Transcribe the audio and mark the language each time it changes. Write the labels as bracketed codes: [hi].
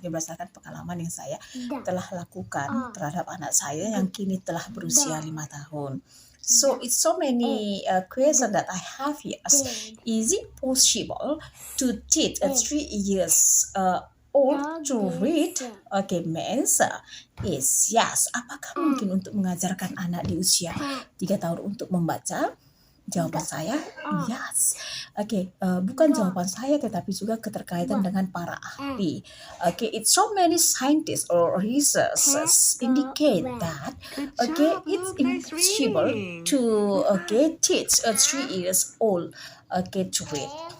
[id] Ini berdasarkan pengalaman yang saya telah lakukan terhadap anak saya yang kini telah berusia 5 tahun. [en] So it's so many questions that I have here. Is it possible to teach a 3 years old to read? Okay, means is yes. [id] Apakah mungkin untuk mengajarkan anak di usia 3 tahun untuk membaca? Jawaban saya yes. Okay, bukan jawaban saya tetapi juga keterkaitan dengan para ahli. [en] Okay, it's so many scientists or researchers indicate that it's impossible to teach a 3 years old to read.